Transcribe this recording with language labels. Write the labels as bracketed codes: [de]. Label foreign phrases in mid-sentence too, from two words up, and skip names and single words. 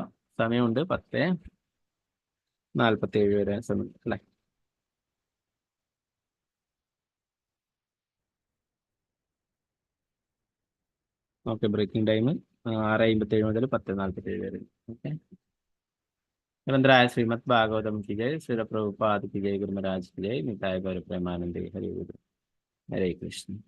[ml] സമയമുണ്ട് 10:47 വരെ സമയം അല്ലേ. ഓക്കെ, [en] breaking time [ml] 6:57 മുതൽ 10:47 വരെ. ഓക്കെ. [hi] निरंतराय श्रीमद् भागवतम की जय, श्री प्रभुपाद की जय, गुरु महाराज की जय, निताय गौर प्रेमानंदे, हरे गुरु, हरे कृष्ण.